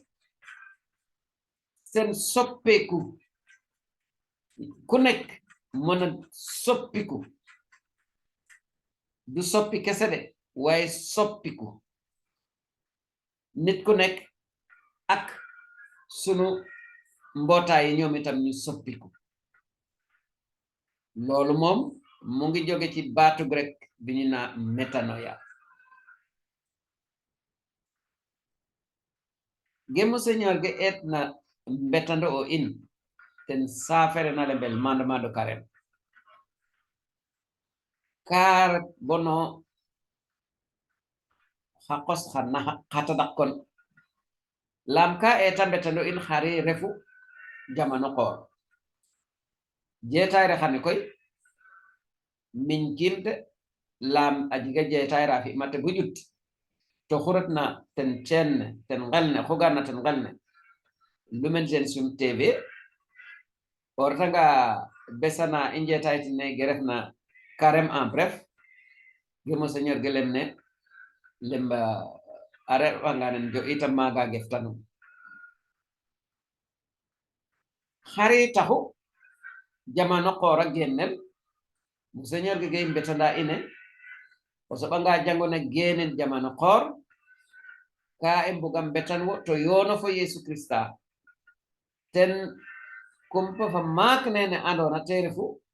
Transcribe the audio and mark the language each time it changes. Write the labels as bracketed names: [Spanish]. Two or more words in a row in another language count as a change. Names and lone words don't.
[Wolof] seen soppeeku ku nekk mën a soppiku du soppi kese de waaye soppiku nit ku nekk ak sunu mbootaay yi ñoom itam ñu soppiku loolu moom mu ngi jóge ci baatu grec bi ñu naa metanoia [Serer] gemu señor ge et na mbetando o in ten saafere na le bel [French] mandement de carême [Serer] car bono xaqos xa na xata dak kon lam ka eta mbetando in xari refu jamano koor jeetayre xane koy min kinde lam a jiga jeetayra fi mate bu ƴut to xuretna ten ceenne ten ngelne xugarna ten ngelne Lumen Gentium TV o retanga besana i njeetaytine ge refna [French] carême en bref [Serer] ge monseigneur ge lemne lemba a re'anga nen jo itam maaga geftanum xari taxu jamano koor a gennel monseigneur ge ge mbetanda ine o soɓanga jangona genen jamano koor ka e mbugam betan wo to yono fo Yesu Krista ten kumpa fa maak nene andona te refu